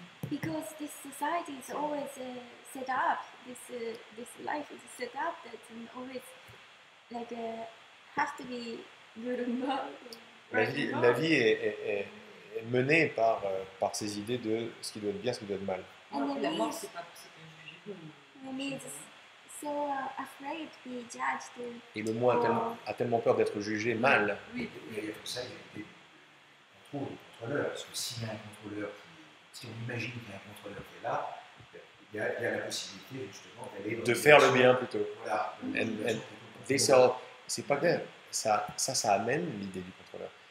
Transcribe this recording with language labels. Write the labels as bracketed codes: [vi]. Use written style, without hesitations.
[en] Because this society is always set up. This life is set up that always like has to be good and bad. [fr] La vie est menée par ces idées de ce qui doit être bien, ce qui doit être mal. Alors que la mort, c'est pas jugé. [en] And it's so afraid to be judged. [fr] Et le moi a tellement peur d'être jugé mal. Oui, Il y a pour ça des contrôleurs, parce que s'il y a un contrôleur si on imagine qu'il y a un contrôleur qui est là, il y a la possibilité justement d'aller dans De une faire le direction. bien plutôt. Voilà. [en] And this all, [fr] c'est pas grave. Ça amène l'idée du contrôleur.